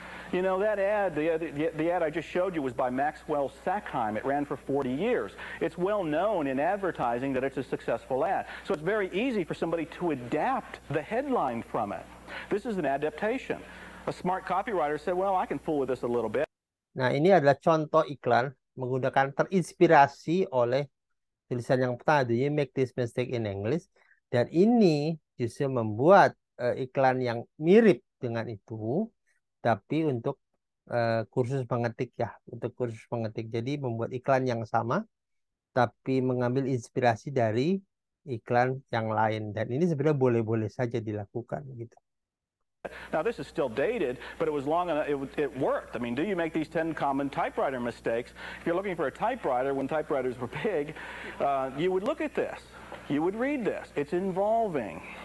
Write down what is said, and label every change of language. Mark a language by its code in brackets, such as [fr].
[en] You know, that ad, the ad I just showed you was by Maxwell Sackheim. It ran for 40 years. It's well known in advertising that it's a successful ad. So it's very easy for somebody to adapt the headline from it. This is an adaptation. A smart copywriter said, well, I can fool with this a little bit. [id] Nah, ini adalah contoh iklan menggunakan terinspirasi oleh tulisan yang pertama, [en] do you make this mistake in English? [id] Dan ini justru membuat iklan yang mirip dengan itu, tapi untuk kursus mengetik ya, untuk kursus mengetik. Jadi membuat iklan yang sama, tapi mengambil inspirasi dari iklan yang lain. Dan ini sebenarnya boleh-boleh saja dilakukan gitu. [en] Now, this is still dated, but it was long enough, it worked. I mean, do you make these 10 common typewriter mistakes? If you're looking for a typewriter when typewriters were big, you would look at this. You would read this. It's involving.